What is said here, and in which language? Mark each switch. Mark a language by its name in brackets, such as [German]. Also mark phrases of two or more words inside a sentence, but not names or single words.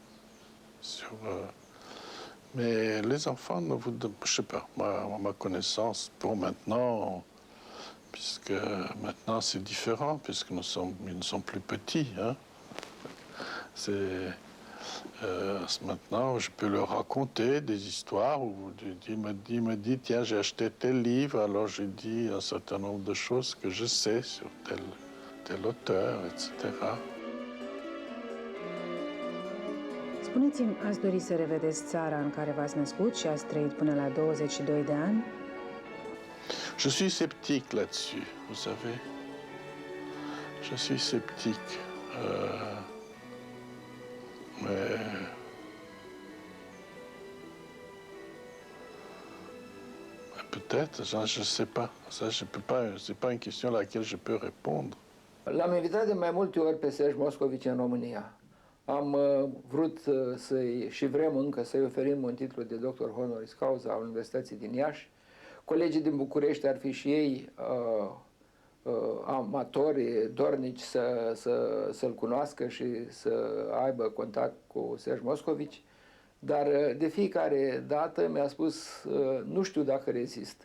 [French] Mais les enfants, je sais pas, ma connaissance, pour maintenant, puisque maintenant c'est différent, puisque ils ne sont plus petits. Hein. Maintenant, je peux leur raconter des histoires où il me dit, tiens, j'ai acheté tel livre, alors je dis un certain nombre de choses que je sais sur tel auteur, etc. [Romanian] Spuneți-mi, ați dori să revedeți țara în care v-ați născut și ați trăit până la 22 de ani? [French] Je suis sceptique là-dessus, vous savez. Je suis sceptique. Mais peut-être, je ne sais pas. Ça, je peux pas. C'est pas une question à laquelle je peux répondre. [Romanian] L-am invitat de mai multe ori pe Serge Moscovici în România. Am vrut și vrem încă să-i oferim un titlu de doctor [Latin] honoris causa [Romanian] al Universității din Iași. Colegii din București ar fi și ei amatori, dornici să-l cunoască și să aibă contact cu Serge Moscovici, dar de fiecare dată mi-a spus, nu știu dacă rezist.